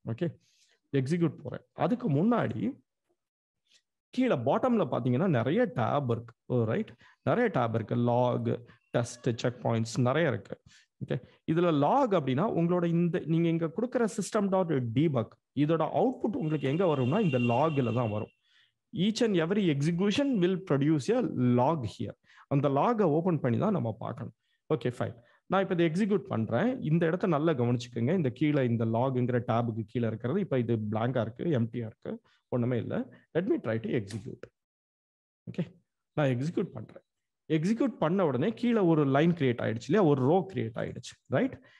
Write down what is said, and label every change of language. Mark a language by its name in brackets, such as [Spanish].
[Tamil] Okay, execute போறேன். அதுக்கு முன்னாடி கீழே பாட்டம்ல பாத்தீங்கன்னா நிறைய டேப் இருக்கு. ரைட், நிறைய டேப் இருக்கு. லாக், டெஸ்ட், செக் பாயிண்ட்ஸ் நிறைய இருக்கு. ஓகே, இதுல லாக் அப்படின்னா உங்களோட இந்த நீங்க இங்க கொடுக்குற சிஸ்டம் டாட் டீபக் இதோட அவுட்புட் உங்களுக்கு எங்க வரும்னா இந்த லாக்ல தான் வரும். [English] Each and every execution will produce a log here. [Tamil] அந்த லாகை ஓபன் பண்ணி தான் நம்ம பார்க்கணும். Okay, fine. நான் இப்போ இதை எக்ஸிக்யூட் பண்றேன். இந்த இடத்த நல்லா கவனிச்சுக்கோங்க. இந்த கீழே இந்த லாக்ங்கிற டேபுக்கு கீழே இருக்கிறது இப்போ இது பிளாங்கா இருக்கு, எம்டியா இருக்கு, ஒண்ணுமே இல்லை. [English] Let me try to execute. [Tamil] Okay, நான் எக்ஸிக்யூட் பண்றேன். எக்ஸிக்யூட் பண்ண உடனே கீழே ஒரு லைன் கிரியேட் ஆயிடுச்சு இல்லையா, ஒரு ரோ கிரியேட் ஆயிடுச்சு. ரைட்.